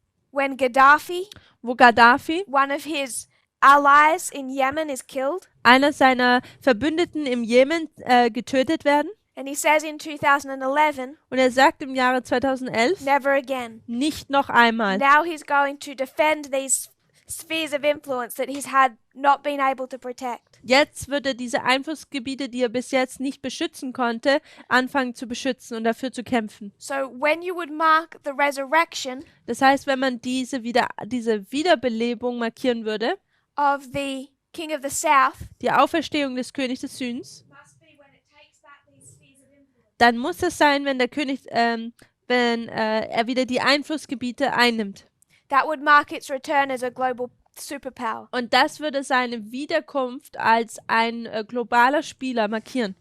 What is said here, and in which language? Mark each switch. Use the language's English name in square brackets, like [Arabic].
[English] when Gaddafi, [German] wo Gaddafi, [English] one of his allies in Yemen, is killed. [German] einer seiner Verbündeten im Jemen, getötet werden. [English] And he says in 2011, [German] Und er sagt im Jahre 2011, [English] never again. [German] nicht noch einmal. [English] Now he's going to defend these spheres of influence that he's had not been able to protect. [German] Jetzt wird er diese Einflussgebiete, die er bis jetzt nicht beschützen konnte, anfangen zu beschützen und dafür zu kämpfen. [English] So when you would mark the resurrection [German] Das heißt, wenn man diese Wiederbelebung markieren würde, [English] of the King of the South, [German] die Auferstehung des Königs des Südens, [English] must be when it takes back these spheres of influence. [German] dann muss es sein, wenn der König wenn er wieder die Einflussgebiete einnimmt. [English] That would mark its return as a global superpower. [German] Und das würde seine Wiederkunft als ein globaler Spieler markieren.